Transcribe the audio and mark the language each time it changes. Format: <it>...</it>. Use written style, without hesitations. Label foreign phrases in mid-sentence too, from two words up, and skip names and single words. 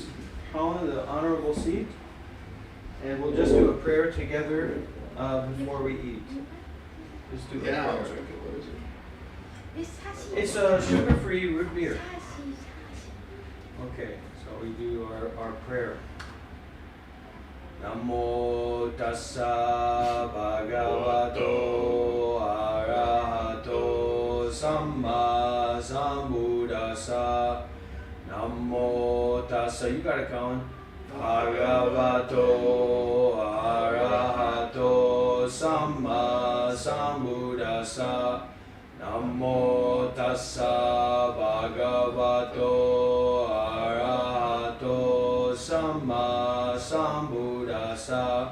<en>Colin, the honorable seat. And we'll just do a prayer together before we eat. Just do a prayer. It's a sugar-free root beer. Okay, so we do our prayer.</en> <pi>Namo tassa bhagavato arahato samma sambuddhassa. Namo tassa,</pi> <en>you got it, Colin.</en> <pi>Bhagavato arahato samma sambuddhassa. Namo tassa bhagavato arahato samma sambuddhassa.</pi>